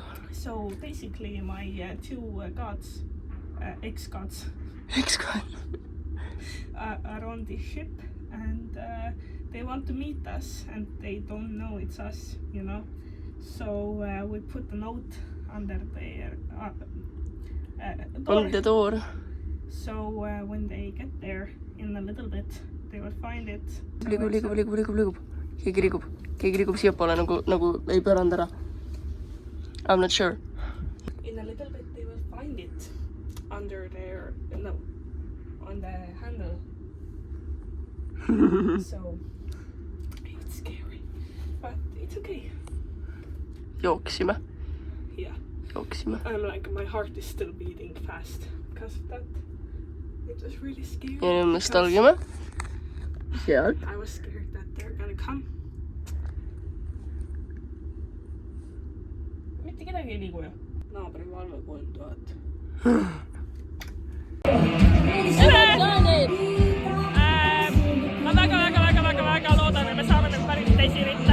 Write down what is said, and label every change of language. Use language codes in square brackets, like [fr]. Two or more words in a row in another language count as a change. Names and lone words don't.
[en] So basically my two gods, ex-gods, are on the ship and they want to meet us and they don't know it's us, you know. So we put a note under their door. On the door. So when they get there in a little bit, they will find it. [et] Liigub. Keegi liigub siiapoole nagu ei pööranud ära. [en] I'm not sure. In a little bit they will find it under their, no, on the handle. So it's scary, but it's okay. [et] Jooksime. [en] Yeah. [et] Jooksime. [en] I'm like, my heart is still beating fast because of that. It was really scary. [et] Ja nüüd me stalgime. Sealt. [en] I was scared that they're gonna come. [et] Mitte kedagi ei liigu ju. Naabri valve 3000. Ma väga loodan, et me saame nüüd päris tesiritta.